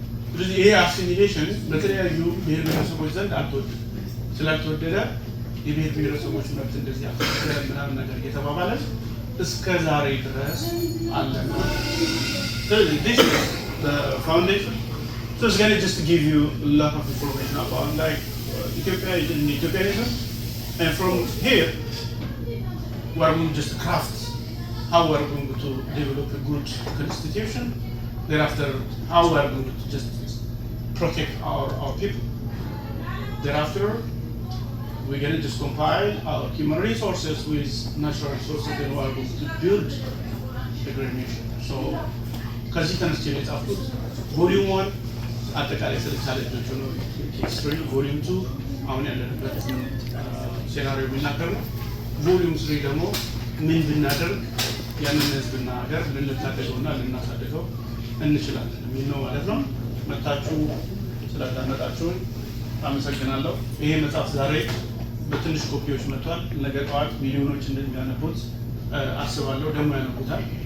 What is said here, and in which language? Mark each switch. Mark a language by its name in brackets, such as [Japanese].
[Amharic] ስለዚህ ይሄ አሲሚሌሽን በተለያዩ ብሔር ብሔረሰቦች ዘንድ አልተወደደም። ስላልተወደደ የብሔር ብሔረሰቦች መብት እንደዚህ አፍሪካ ምናምን ነገር እየተባባለ እስከ ዛሬ ድረስ አለ። ስለዚህ [English] this is the foundation. So it's going to just give you a lot of information about like Ethiopia is in Ethiopianism, and from here, we are going to just craft how we are going to develop a good constitution. Thereafter, how we are going to just protect our people. Thereafter, we're going to just compile our human resources with natural resources, and we are going to build a great nation. [Amharic] So, ከዚህ ተነስቼ ነው የጻፍኩት። ቮሊዩም 1 አጠቃላይ ስለ ቻሌንጆቹ ነው። ሂስትሪ ቮሊዩም 2 አሁን ያለንበት ሴናሪዮ የሚናገር ነው። ቮሊዩም 3 ደግሞ ምን ብናደርግ ያንን ህዝብና ሀገር ልንታደገውና ልናሳድገው እንችላለን የሚል ነው ማለት ነው። መጣችሁ ስላዳመጣችሁኝ አመሰግናለሁ። ይሄ መጽሐፍ ዛሬ በትንሽ ኮፒዎች መጥቷል። ነገ ጠዋት ሚሊዮኖች እንደሚያነቡት አስባለሁ። ደግሞ ያነቡታል።